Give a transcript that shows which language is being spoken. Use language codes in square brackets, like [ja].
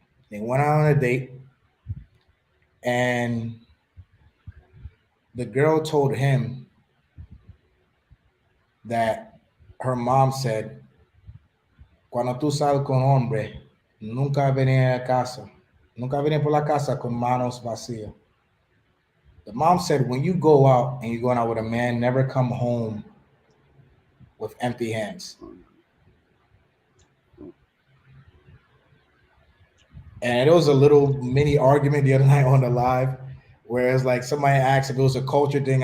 [en] They went out on a date, and the girl told him that her mom said, [es] cuando tú sales con hombre, nunca venía a casa. Nunca venía por la casa con manos vacías. [en] The mom said, when you go out and you're going out with a man, never come home with empty hands. And it was a little mini argument the other night on the live, where it's like somebody asked if it was a culture thing.